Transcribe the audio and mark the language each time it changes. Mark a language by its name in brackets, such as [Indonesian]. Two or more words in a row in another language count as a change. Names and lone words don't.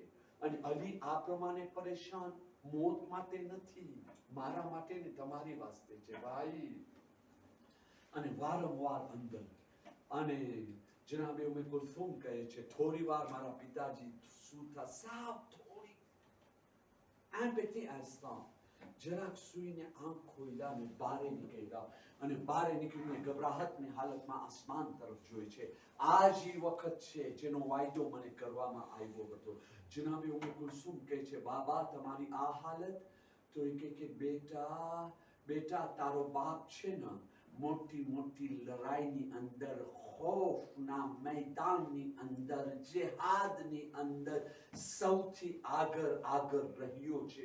[Gujarati] અને અલી આ પ્રમાણે પરેશાન મોત માટે નથી, મારા માટે ને તમારી વાસ્તે છે ભાઈ. અને વારંવાર અંદર અને જનાબે ઉમ્મે કુલસુમ કહે છે થોડી વાર મારા પિતાજી સૂતા, સાવ થોડી [French] un petit instant [Gujarati] જરાક સુઈને આંખ ખોલ્યા અને બારે નીકળ્યા. અને બારે નીકળીને ગભરાહટની હાલતમાં આસમાન તરફ જોઈ છે. આ જ વખત છે જેનો વાયદો મને કરવામાં આવ્યો હતો. જનાબે ઉમ્મે કુલસુમ કહે છે બાબા તમારી આ હાલત? તો એ કહે કે બેટા તારો બાપ છે ને મોટી મોટી લડાઈની અંદર, ખૌફના મેદાનની અંદર, જેહાદની અંદર સૌથી આગળ રહ્યો છે.